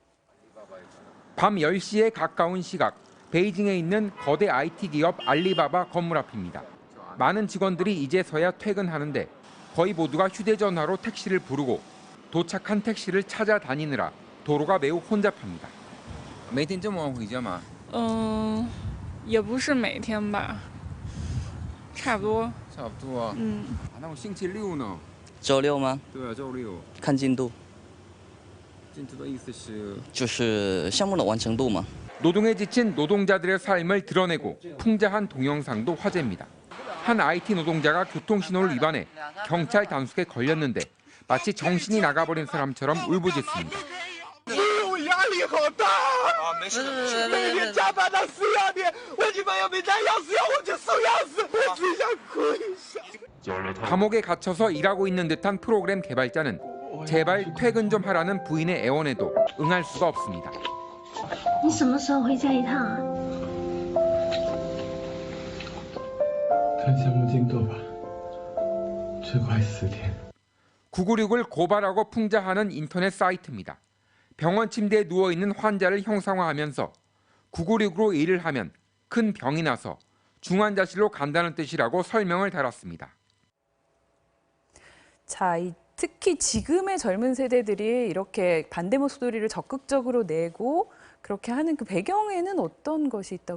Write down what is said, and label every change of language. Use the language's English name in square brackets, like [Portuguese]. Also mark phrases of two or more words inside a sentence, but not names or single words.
[Korean] 밤 10시에 가까운 시각, 베이징에 있는 거대 IT 기업 알리바바 건물 앞입니다. 많은 직원들이 이제서야 퇴근하는데 거의 모두가 휴대전화로 택시를 부르고 도착한 택시를 찾아다니느라 도로가 매우 혼잡합니다. [Chinese] 每天这么晚回家吗？也不是每天吧，差不多。差不多啊。那我星期六呢？周六吗？对啊，周六。看进度，进度的意思是就是项目的完成度嘛。 [Korean] 노동에 지친 노동자들의 삶을 드러내고 풍자한 동영상도 화제입니다. 한 IT 노동자가 교통신호를 위반해 경찰 단속에 걸렸는데 마치 정신이 나가버린 사람처럼 울부짖습니다. [Chinese] 我压力好大啊！每天加班到4、2点，我女朋友每天要死要活就送钥匙，我只想哭一下。 [Korean] 감옥에 갇혀서 일하고 있는 듯한 프로그램 개발자는 제발 퇴근 좀 하라는 부인의 애원에도 응할 수가 없습니다. [Chinese] 你什么时候回家一趟啊？看项目进度吧，最快10天。 [Korean] 996을 고발하고 풍자하는 인터넷 사이트입니다. 병원 침대에 누워있는 환자를 형상화하면서 996으로 일을 하면 큰 병이 나서 중환자실로 간다는 뜻이라고 설명을 달았습니다. 자, 특히 지금의 젊은 세대들이 이렇게 반대 목소리를 적극적으로 내고 그렇게 하는 그 배경에는 어떤 것이 있다고